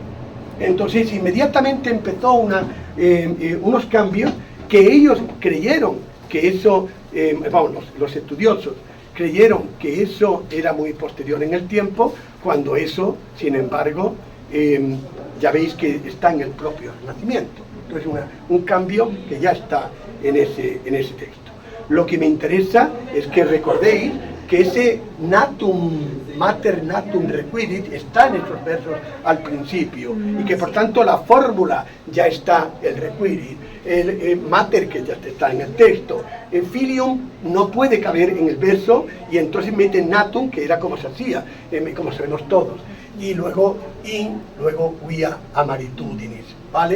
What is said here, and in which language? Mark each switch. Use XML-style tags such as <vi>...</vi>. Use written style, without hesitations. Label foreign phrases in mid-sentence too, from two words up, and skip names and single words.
<es>Entonces inmediatamente empezó unos cambios que ellos creyeron que eso, los estudiosos creyeron que eso era muy posterior en el tiempo, cuando eso, sin embargo, ya veis que está en el propio Renacimiento. Entonces un cambio que ya está en ese texto. Lo que me interesa es que recordéis que ese natum,</es> <la>mater natum requirit,</la> <es>está en estos versos al principio, y que por tanto la fórmula ya está, el requirit, el mater que ya está en el texto, el filium no puede caber en el verso, y entonces mete natum, que era como se hacía, como sabemos todos, y luego luego</es> <la>via amaritudinis,</la> <es>¿vale?</es>